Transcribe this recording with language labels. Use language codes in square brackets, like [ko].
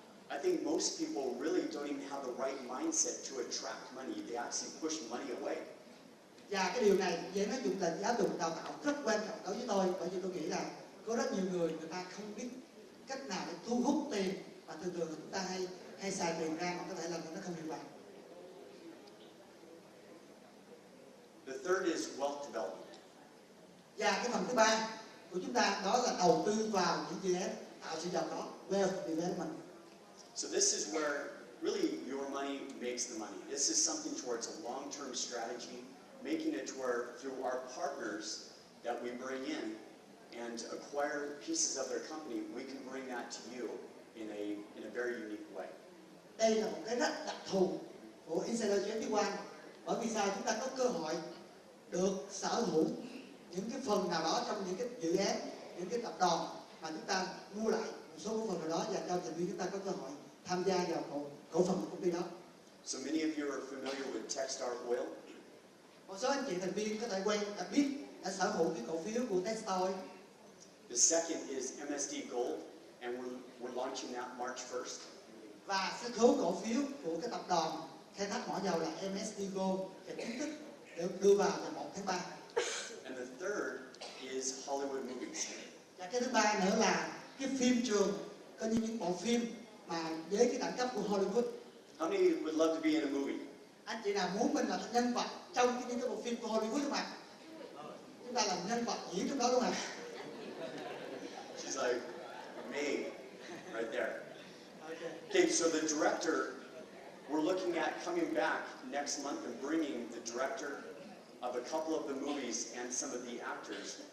[en] I think most people really don't even have the right mindset to attract money. They actually push money away. [vi] Và cái điều này với nó dụng là giáo dục đào tạo rất quan trọng đối với tôi, bởi vì tôi nghĩ là có rất nhiều người ta không biết cách nào để thu hút tiền, và thường thường chúng ta hay xài tiền ra mà có thể làm cho nó không hiệu quả. [en] The third is wealth development. [vi] Và cái phần thứ ba của chúng ta đó là đầu tư vào những dự án tạo sự giàu có, [en] wealth development. So this is where really your money makes the money. This is something towards a long-term strategy, making it to where through our partners that we bring in and acquire pieces of their company, we can bring that to you in a very unique way. [vi] Đây là một cái rất đặc thù của Insider 21, bởi vì sao chúng ta có cơ hội được sở hữu những cái phần nào đó trong những cái dự án, những cái tập đoàn mà chúng ta mua lại một số cổ phần nào đó và cho thành viên chúng ta có cơ hội tham gia vào cổ phần của công ty đó. [en] So many of you are familiar with Techstar Oil. [vi] Một số anh chị thành viên có thể đã biết, đã sở hữu cái cổ phiếu của Techstar. [en] The second is MSD Gold, and we're launching that March 1st. [vi] Và số cổ phiếu của cái tập đoàn khai thác mỏ dầu là MSD Gold sẽ chính thức được đưa vào ngày 1 tháng 3. [en] And the third is Hollywood movies. [vi] Và cái thứ ba nữa là cái phim trường, coi như những bộ phim mà với cái đẳng cấp của Hollywood. [en] How many would love to be in a movie? [vi] Anh chị nào muốn mình là nhân vật trong những cái bộ phim của Hollywood không ạ? Chúng ta làm nhân vật diễn trong đó luôn ạ. [en] She's like, me, right there. Okay, so the director, we're looking at coming back next month and bringing the director of a couple of the movies and some of the actors.